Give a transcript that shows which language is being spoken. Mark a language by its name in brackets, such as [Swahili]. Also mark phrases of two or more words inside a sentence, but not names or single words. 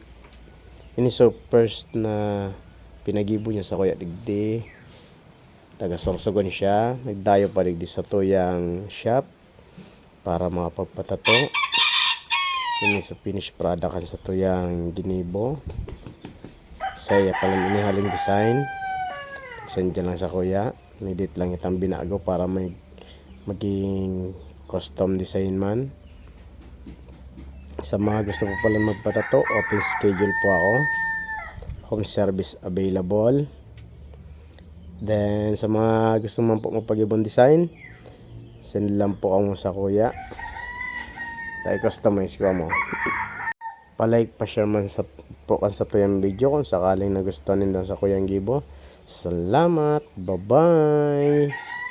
[Bikol] Ini so first na pinagibo niya sa kuya digdi. Taga Sorsogon siya. Nagdayo pa digdi sa tuyang shop para makapagpatato. Ini sa [English] finished product [Bikol] kan sa tuyang ginibo. Saya palang inihaling design. Send lang sa kuya. Edit lang itang binago para maging [English] custom design [Bikol] man. Sa mga gusto po pala magpatato, [English] open schedule [Bikol] po ako. [English] Home service available. [Bikol] Then sa mga gusto man po magpag-ibon design, send lang po ako sa kuya. Tayo customize ko mo. Pa-like, pa-share man sa po kan sa tuyang video kung sakaling nagustuhan nila sa kuyang gibo. Salamat. Bye-bye.